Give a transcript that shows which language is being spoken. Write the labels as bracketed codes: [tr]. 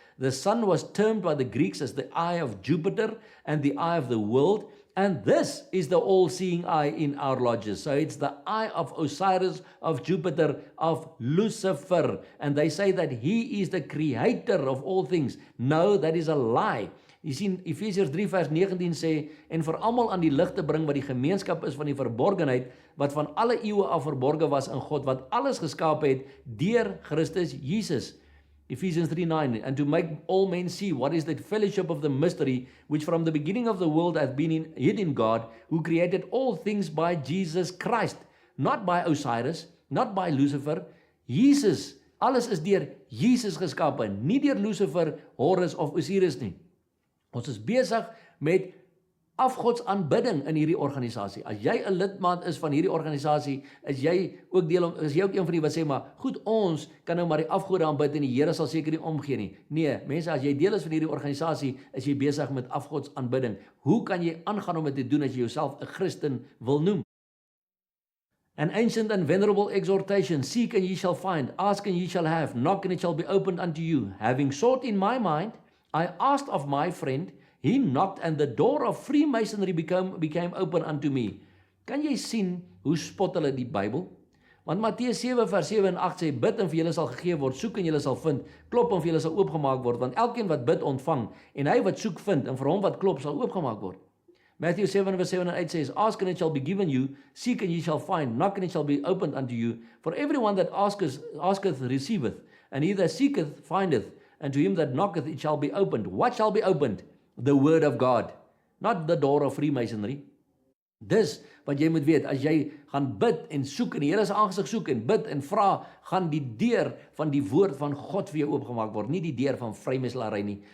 [en] The sun was termed by the Greeks as the eye of Jupiter and the eye of the world. And this is the all-seeing eye in our lodges. So it's the eye of Osiris, of Jupiter, of Lucifer. And they say that he is the creator of all things. No, that is a lie. [af] Jy sien, Efesiërs 3 vers 19 sê, en vir almal aan die lig te bring wat die gemeenskap is van die verborgenheid, wat van alle eeue af verborge was in God, wat alles geskaap het deur Christus Jesus. [en] Ephesians 3:9, and to make all men see what is the fellowship of the mystery, which from the beginning of the world hath been hid in God, who created all things by Jesus Christ, not by Osiris, not by Lucifer. [af] Jesus, alles is deur Jesus geskape, nie deur Lucifer, Horus of Osiris nie. Ons is besig met afgodsaanbidding in hierdie organisasie. As jy 'n lidmaat is van hierdie organisasie, is jy ook een van die wat sê, maar goed, ons kan nou maar die afgode aanbid en die Here sal seker nie omgee nie. Nee, mense, as jy deel is van hierdie organisasie, is jy besig met afgodsaanbidding. Hoe kan jy aangaan om dit te doen as jy jouself 'n Christen wil noem? [en] An ancient and venerable exhortation, seek and ye shall find, ask and ye shall have, knock and it shall be opened unto you. Having sought in my mind, I asked of my friend, he knocked, and the door of Freemasonry became open unto me. [af] Kan jy sien hoe spot hulle die Bybel? Want Matteus 7 vers 7 en 8 sê, bid en vir julle sal gegee word, soek en julle sal vind, klop en vir julle sal oopgemaak word, want elkeen wat bid ontvang, en hy wat soek vind, en vir hom wat klop sal oopgemaak word. [en] Matthew 7 verse 7 and 8 says, ask and it shall be given you, seek and ye shall find, knock and it shall be opened unto you. For everyone that asketh receiveth, and he that seeketh findeth, and to him that knocketh it shall be opened. What shall be opened? The word of God, not the door of Freemasonry. [af] Dis wat jy moet weet, as jy gaan bid en soek, en die Here se aangesig soek en bid en vra, gaan die deur van die woord van God vir jou oopgemaak word, nie die deur van vrymeselary nie.